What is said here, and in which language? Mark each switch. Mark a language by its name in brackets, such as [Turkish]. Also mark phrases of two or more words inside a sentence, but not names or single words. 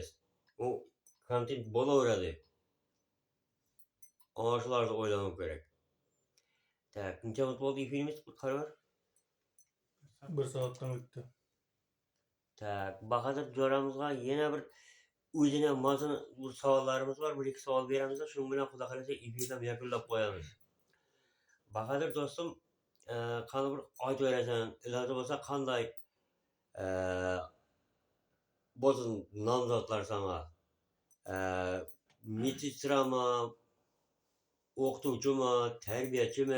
[Uzbek] U kontent bo'laveradi. Ana shularni o'ylamoq kerak. Tak, necha minut bo'ldi efirimiz? Qaror. 1 saatdan o'tdi. Tak, Bahodir jo'ramizga yana bir o'zine mazmun bir savollarimiz var. Bir iki savol beramiz. Shuning bilan xudo xolasa efirdan yakunlab qo'yamiz. Bahodir do'stim, qani bir aytib berasan, iloji bo'lsa qanday bo'lsin nomzodlar sana? Medsistrami, o'qituvchimi, tarbiyachimi?